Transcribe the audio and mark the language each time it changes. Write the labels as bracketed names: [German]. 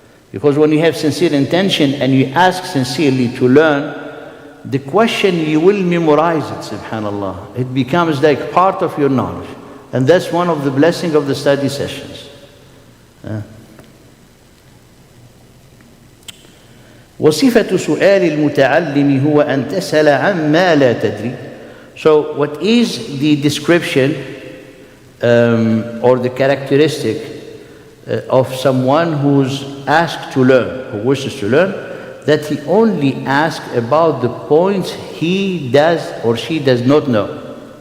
[English] Because when you have sincere intention and you ask sincerely to learn, the question, you will memorize it, subhanAllah. It becomes like part of your knowledge. And that's one of the blessings of the study sessions. [Arabic] وصفة سؤال المتعلم هو أن تسأل عما لا تدري. [English] So what is the description or the characteristic of someone who's asked to learn, who wishes to learn, that he only asks about the points he does or she does not know.